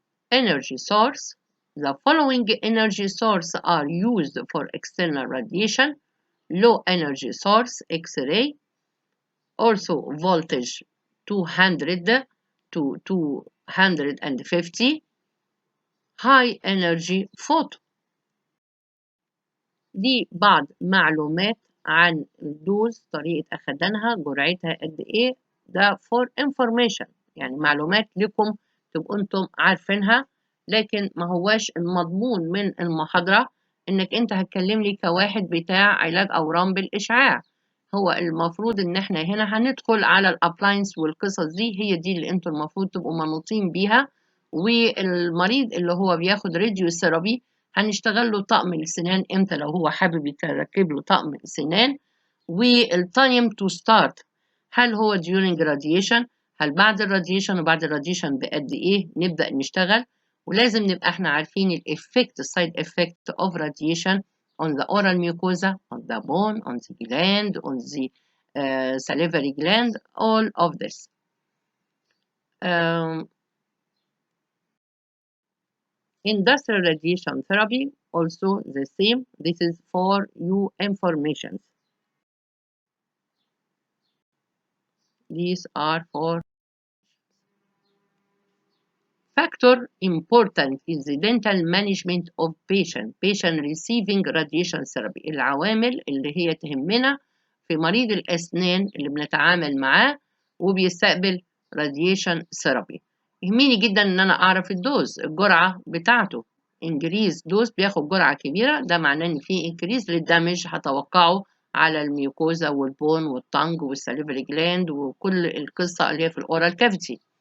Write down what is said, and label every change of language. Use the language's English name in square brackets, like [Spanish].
[English] Energy source: the following energy sources are used for external radiation: low energy source, X-ray, also voltage 200 to 250, high energy photo. [Arabic] دي بعض معلومات عن الدوز، طريقة أخدانها، جرعتها قد إيه. ده [English] for information، [Arabic] يعني معلومات لكم تبقوا أنتم عارفينها، لكن ما هواش المضمون من المحاضرة إنك أنت هتكلم لي كواحد بتاع علاج أورام بالإشعاع. هو المفروض إن إحنا هنا هندخل على الأبلاينس والقصص دي، هي دي اللي أنتم المفروض تبقوا منوطين بيها. والمريض اللي هو بياخد راديو ثيرابي هنشتغل له طقم السنان امتى لو هو حابب يتركب له طقم سنان، والتايم تو ستارت، هل هو [English] during radiation، [Arabic] هل بعد الراديشن، وبعد الراديشن بقد ايه نبدأ نشتغل. ولازم نبقى احنا عارفين الافكت، السايد افكت [English] of radiation on the oral mucosa, on the bone, on the gland, on the salivary gland, all of this. Industrial radiation therapy also the same. This is for you information. These are for factor important is the dental management of patient receiving radiation therapy. [Arabic] العوامل اللي هي تهمنا في مريض الأسنان اللي بنتعامل معاه وبيستقبل radiation therapy. يهمني جدا ان انا اعرف الدوز الجرعة بتاعته. انجريز دوز بياخد جرعة كبيرة، ده معناه ان في انكريز للدمج هتوقعه على الميوكوزا والبون والتانج والساليفري جلاند وكل القصة اللي هي في الاورال كافيتي.